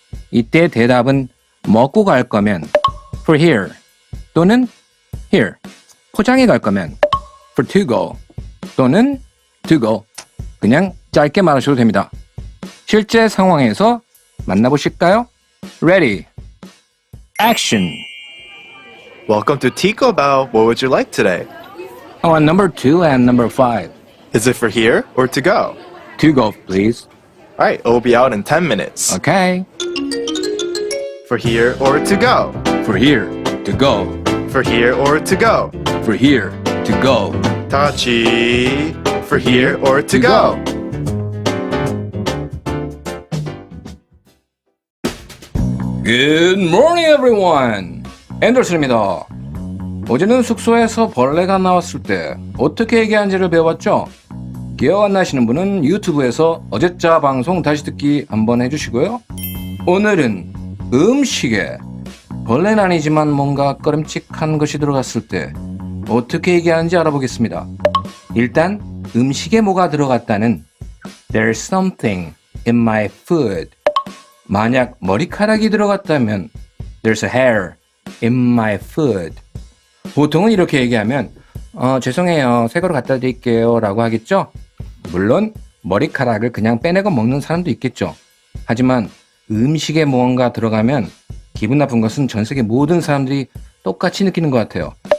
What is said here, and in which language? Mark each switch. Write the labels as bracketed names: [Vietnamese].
[Korean] 이때 대답은 먹고 갈 거면 [English] for here [Korean] 또는 [English] here, [Korean] 포장해 갈 거면 [English] for to go [Korean] 또는 [English] to go, [Korean] 그냥 짧게 말하셔도 됩니다. 실제 상황에서 만나보실까요? [English] Ready, action. Welcome to Tico Bao. What would you like today? I want number 2 and number 5. Is it for here or to go? To go, please. All right, it will be out in 10 minutes. Okay. For here or to go? For here, to go. For here or to go? For here, to go. Tachi. For here or to go? Good morning, everyone. [Korean] 앤더슨입니다. 어제는 숙소에서 벌레가 나왔을 때 어떻게 얘기하는지를 배웠죠? 기억 안 나시는 분은 유튜브에서 어제자 방송 다시 듣기 한번 해주시고요. 오늘은 음식에 벌레는 아니지만 뭔가 꺼림칙한 것이 들어갔을 때 어떻게 얘기하는지 알아보겠습니다. 일단 음식에 뭐가 들어갔다는 [English] There's something in my food. [Korean] 만약 머리카락이 들어갔다면 [English] There's a hair in my food. [Korean] 보통은 이렇게 얘기하면 죄송해요, 새 거로 갖다 드릴게요 라고 하겠죠. 물론 머리카락을 그냥 빼내고 먹는 사람도 있겠죠. 하지만 음식에 무언가 들어가면 기분 나쁜 것은 전 세계 모든 사람들이 똑같이 느끼는 것 같아요.